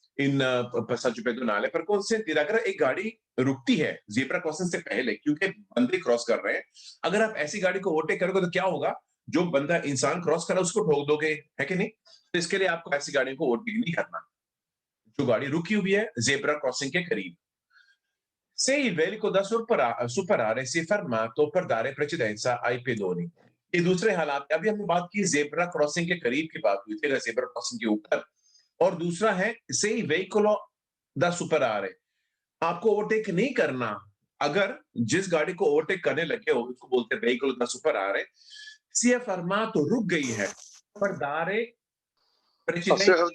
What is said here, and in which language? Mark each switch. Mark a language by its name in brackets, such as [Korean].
[Hindi] इन [Italian] passaggio pedonale per consentire [Hindi] अगर एक गाड़ी रुकती है ज़ेब्रा क्रॉसिंग से पहले क्योंकि बंदे क्रॉस कर रहे हैं, अगर आप ऐसी गाड़ी को ओवरटेक करोगे तो क्या होगा? जो बंदा इंसान क्रॉस कर रहा है उसको ठोक दोगे, है कि नहीं? तो इसके लिए आपको ऐसी गाड़ियों को ओवरटेक नहीं करना। जो गाड़ी रुकी हुई है ज़ेब्रा क्रॉसिंग के करीब। [Italian] Se il velico da superare si è fermato per dare precedenza ai pedoni। [Hindi] ये दूसरे हालात, अभी हमने बात की ज़ेब्रा क्रॉसिंग के करीब की बात हुई थी, अगर ज़ेब्रा क्रॉसिंग के ऊपर, और दूसरा है [Italian] se il veicolo da superare, [Hindi] आपको ओवरटेक नहीं करना, अगर जिस गाड़ी को ओवरटेक करने लगे हो, उसको बोलते हैं [Italian] veicolo da superare, si è fermato, [Hindi] रुक गई है, [Italian] per dare precedenza,